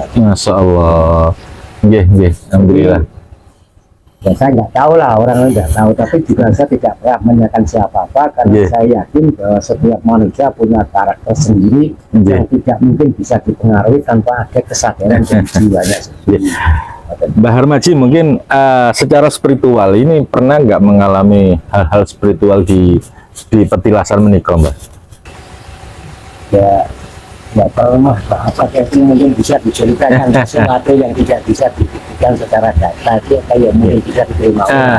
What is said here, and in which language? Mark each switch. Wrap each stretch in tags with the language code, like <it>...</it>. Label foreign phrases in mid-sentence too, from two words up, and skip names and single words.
<ar>ما شاء الله.</ar> <jv>Nggih, nggih.</jv> <id>Alhamdulillah. Ya saya nggak tahu lah, orang lain nggak tahu, tapi juga saya tidak pernah menanyakan siapa-apa karena</id> <jv>Nggih.</jv> <id>saya yakin bahwa setiap manusia punya karakter sendiri</id> <jv>Nggih.</jv> <id>yang tidak mungkin bisa dipengaruhi tanpa ada kesadaran dan jiwanya sendiri.</id> <jv>Nggih.</jv> <id>Mbah Harmaji, mungkin secara spiritual ini pernah nggak mengalami hal-hal spiritual di petilasan menikah, Mbak? Ya nggak pernah apa itu mungkin bisa diceritakan sesuatu yang tidak bisa dibuktikan secara data itu kayak mungkin bisa diterima orang.</id>